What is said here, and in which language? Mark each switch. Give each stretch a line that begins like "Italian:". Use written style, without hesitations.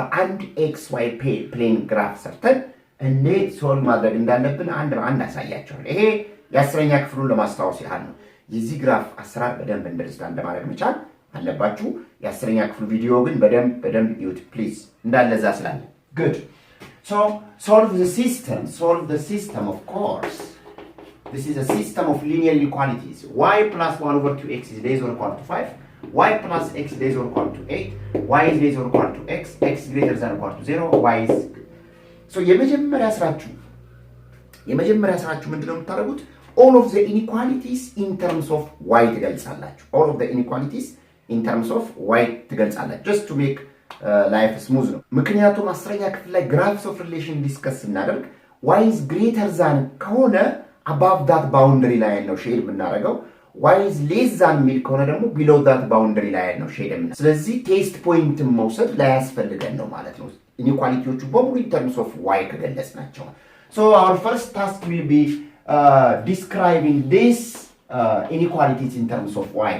Amharic: በአንድ xy ፕሌን ግራፍ ሰርተን እንዴት ሶልቭ ማድረግ እንዳለብን አንድ በአንድ አሳያችኋለሁ። ይሄ የአስረኛ ክፍሉን ለማስታወስ ያህል ነው። የዚህ ግራፍ አሰራር በደንብ አንደርስታንድ ማድረግ መቻል አለባችሁ። የአስረኛ ክፍሉ ቪዲዮ ግን በደንብ እዩት ፕሊዝ እንዳለዛ ስላለ።
English: good so solve the system of course. This is a system of linear inequalities. Y plus 1 over 2x is less or equal to 5. Y plus x is less or equal to 8. Y is less or equal to x. X greater than or equal to 0. Y is...
Amharic: So የመጀመሪያ ስራችሁ ምንድነው የምታደርጉት?
English: All of the inequalities in terms of y
Amharic: ትገልጻላችሁ።
English: All of the inequalities in terms of y
Amharic: ትገልጻላችሁ.
English: Just to make life smooth
Amharic: ነው። ምክንያቱም አስረኛ ክፍል ላይ graphs of relation ዲስከስ ስናደርግ y is greater than ከሆነ
English: above that boundary line
Amharic: ነው ሼድ የምናደርገው። y is less than ሚል ከሆነ ደግሞ
English: below that boundary line
Amharic: ነው ሼድ የምናደርገው። ስለዚህ ቴስት ፖይንት መውሰድ ላያስፈልገን ነው ማለት ነው። ኢኒኳሊቲዎቹ በሙሉ in terms of y ከገለጽናቸው።
English: So our first task will be describing this inequalities in terms of y.